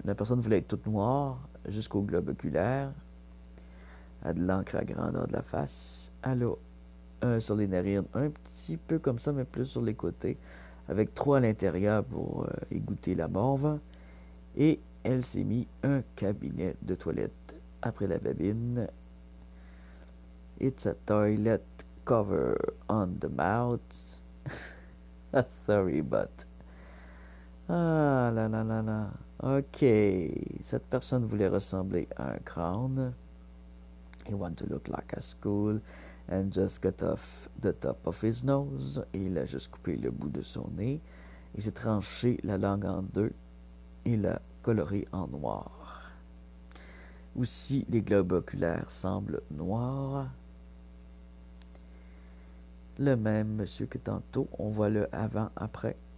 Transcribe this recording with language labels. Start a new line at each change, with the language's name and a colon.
French: La personne voulait être toute noire jusqu'au globe oculaire. Elle a de l'encre à grandeur de la face. Elle a sur les narines, un petit peu comme ça, mais plus sur les côtés, avec 3 à l'intérieur pour égoutter la morve. Et elle s'est mis un cabinet de toilette après la babine.
English: It's a toilet cover on the mouth. Sorry, but...
French: Ah là là là là. Ok. Cette personne voulait ressembler à un crâne.
English: He wanted to look like a skull and just cut off the top of his nose.
French: Et il a juste coupé le bout de son nez. Il s'est tranché la langue en deux. Il l'a coloré en noir. Aussi, les globes oculaires semblent noirs. Le même monsieur que tantôt. On voit le avant-après.